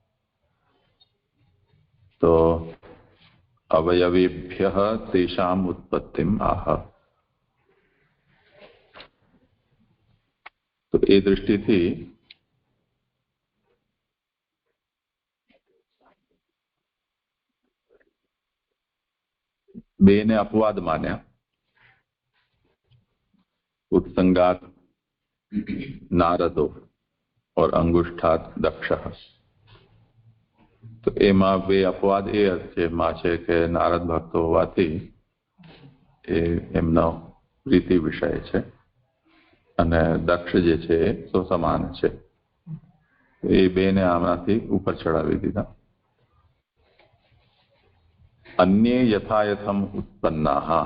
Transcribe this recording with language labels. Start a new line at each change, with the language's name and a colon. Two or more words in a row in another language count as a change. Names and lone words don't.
Sanskrit: તો अवयवेभ्य तेषाम उत्पत्तिम आह.
Gujarati: તો એ દૃષ્ટિથી બેને અપવાદ માન્યા.
Sanskrit: उत्संगात नारदो और अंगुष्ठात दक्ष.
Gujarati: તો એમાં બે અપવાદ એ અર્થમાં છે કે નારદ ભક્તો હોવાથી એ એમનો પ્રીતિ વિષય છે, અને દક્ષ જે છે એ સમાન છે. એ બેને આમાંથી ઉપર ચડાવી દીધા.
Sanskrit: अन्य यथायथम उत्पन्ना.